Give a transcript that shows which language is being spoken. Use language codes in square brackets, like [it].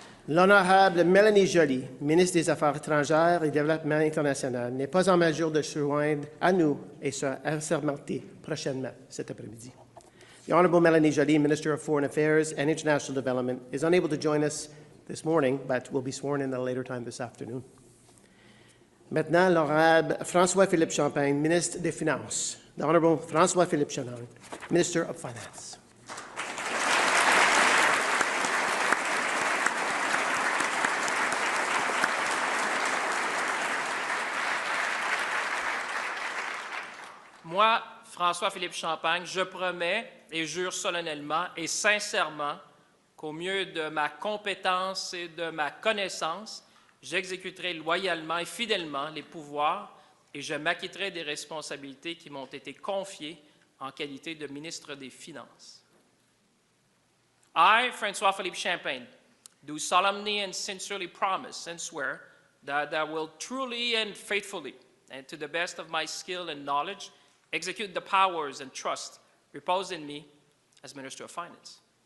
[fr] L'honorable Mélanie Joly, ministre des Affaires étrangères et du Développement international, n'est pas en mesure de se joindre à nous et se assermenter prochainement cet après-midi. [en] The Honourable Mélanie Joly, Minister of Foreign Affairs and International Development, is unable to join us this morning, but will be sworn in at a later time this afternoon. [fr] Maintenant, l'honorable François-Philippe Champagne, ministre des Finances. [en] The Honourable François-Philippe Champagne, Minister of Finance. [fr] Moi, François-Philippe Champagne, je promets et jure solennellement et sincèrement qu'au mieux de ma compétence et de ma connaissance, j'exécuterai loyalement et fidèlement les pouvoirs et je m'acquitterai des responsabilités qui m'ont été confiées en qualité de ministre des Finances. [en] I, François-Philippe Champagne, do solemnly and sincerely promise and swear that I will truly and faithfully, and to the best of my skill and knowledge, execute the powers and trust reposed in me as Minister of Finance.